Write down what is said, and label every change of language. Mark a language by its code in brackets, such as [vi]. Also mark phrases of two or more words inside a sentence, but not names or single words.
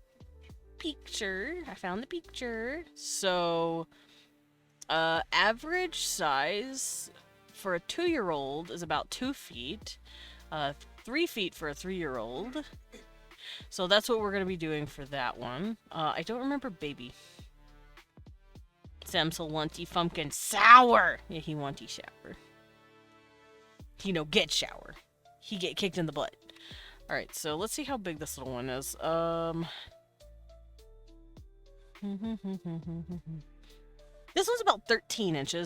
[en] I found the picture. So, average size for a 2-year-old is about 2 feet. 3 feet for a 3-year-old. So that's what we're going to be doing for that one. I don't remember baby. Samsel wanty fumpkin sour. Yeah, he wanty shower. He no get shower. He get kicked in the butt. Alright, so let's see how big this little one is. This one's about 13 inches.